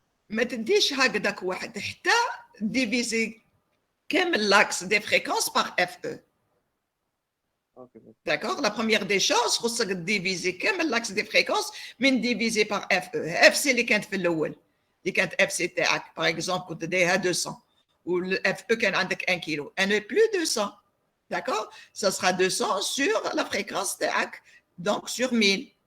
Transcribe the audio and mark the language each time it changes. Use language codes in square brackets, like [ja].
[ar] ما تديش هكذاك واحد حتى ديفيزي كامل [fr] l'axe des fréquences par FE. D'accord? La première des choses, [ar] خصك [fr] diviser [ar] كامل [fr] l'axe des fréquences [ar] من [fr] diviser par FE. [ar] FC اللي كانت في الأول اللي كانت FC تاعك [fr] par exemple [ar] كنت دايرها 200 وال FE كان عندك 1 كيلو. [fr] Elle n'est plus 200. D'accord? Ça sera 200 sur la fréquence [ar] تاعك [fr] donc sur 1000.